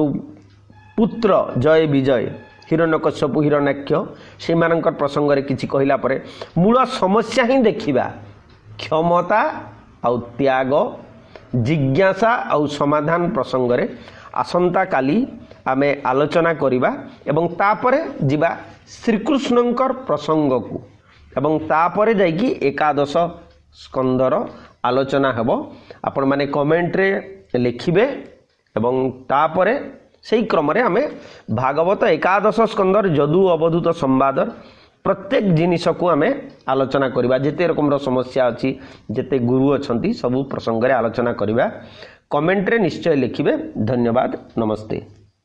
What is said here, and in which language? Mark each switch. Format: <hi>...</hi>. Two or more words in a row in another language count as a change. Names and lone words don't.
<or>ପୁତ୍ର ଜୟ ବିଜୟ ହିରଣ୍ୟକଶ୍ୟପ ହିରଣ୍ୟାକ୍ଷ ସେ ମାନଙ୍କର ପ୍ରସଙ୍ଗ ରେ କିଛି କହିଲା ପରେ ମୂଳ ସମସ୍ୟା ହିଁ ଦେଖିବା, କ୍ଷମତା ଆଉ ତ୍ୟାଗ, ଜିଜ୍ଞାସା ଆଉ ସମାଧାନ ପ୍ରସଙ୍ଗ ରେ ଆସନ୍ତା କାଲି ଆମେ ଆଲୋଚନା କରିବା ଏବଂ ତାପରେ ଯିବା ଶ୍ରୀକୃଷ୍ଣଙ୍କର ପ୍ରସଙ୍ଗ କୁ ଏବଂ ତାପରେ ଯାଇକି ଏକାଦଶ ସ୍କନ୍ଧର ଆଲୋଚନା ହେବ। ଆପଣ ମାନେ କମେଣ୍ଟ ରେ ଲେଖିବେ ଏବଂ ତାପରେ ସେହି କ୍ରମ ରେ ଆମେ ଭାଗବତ ଏକାଦଶ ସ୍କନ୍ଧର ଯଦୁ ଅବଧୂତ ସମ୍ବାଦର ପ୍ରତ୍ୟେକ ଜିନିଷ କୁ ଆମେ ଆଲୋଚନା କରିବା। ଯେତେ ରକମ ର ସମସ୍ୟା ଅଛି, ଯେତେ ଗୁରୁ ଅଛନ୍ତି, ସବୁ ପ୍ରସଙ୍ଗ ରେ ଆଲୋଚନା କରିବା। କମେଣ୍ଟ ରେ ନିଶ୍ଚୟ ଲେଖିବେ। ଧନ୍ୟବାଦ, ନମସ୍ତେ।</or>